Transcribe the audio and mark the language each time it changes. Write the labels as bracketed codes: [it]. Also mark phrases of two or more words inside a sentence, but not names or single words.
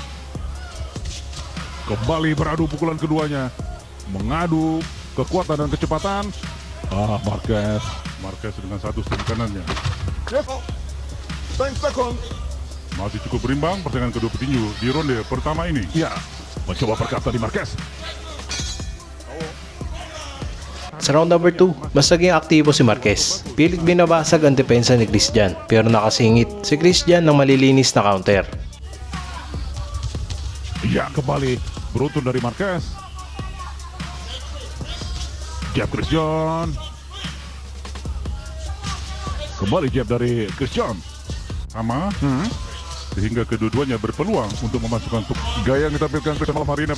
[id] Kembali beradu pukulan keduanya, mengadu kekuatan dan kecepatan. Marquez dengan satu straight kanannya. Masih cukup berimbang pertandingan kedua petinju di ronde pertama ini. Ya, mencoba perkata di Marquez. [tl] Sa [en] round number [tl] 2, mas naging aktibo si Marquez. Pilit binabasag ang depensa ni Chris Jan pero nakasingit si Chris Jan ng malilinis na counter. [id] Ya, kembali beruntun dari Marquez. Jab Chris Jan. Kembali jab dari Chris Jan. Sama. Sehingga kedua-duanya berpeluang untuk memasukkan gaya yang ditampilkan Chris malam hari ini.